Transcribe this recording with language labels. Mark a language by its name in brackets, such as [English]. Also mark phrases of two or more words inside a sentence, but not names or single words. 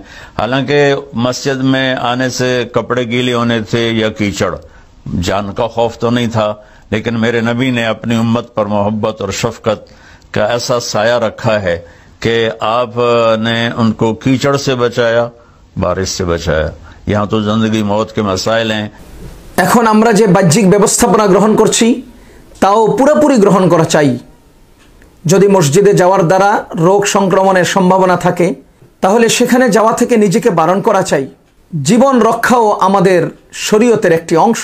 [Urdu] حالانکہ مسجد میں آنے سے کپڑے گیلے ہونے تھے یا کیچڑ، جان کا خوف تو نہیں تھا، لیکن میرے نبی نے اپنی امت پر محبت اور شفقت کا ایسا سایہ رکھا ہے کہ آپ نے ان کو کیچڑ سے بچایا، بارش سے بچایا. یہاں تو زندگی موت کے مسائل ہیں. [Bangla] এখন আমরা যে বাহ্যিক ব্যবস্থাপনা গ্রহণ করছি তাও পুরোপুরি গ্রহণ করা চাই। যদি মসজিদে যাওয়ার দ্বারা রোগ সংক্রমণের সম্ভাবনা থাকে তাহলে সেখানে যাওয়া থেকে নিজেকে বারণ করা চাই। জীবন রক্ষাও আমাদের শরীয়তের একটি অংশ।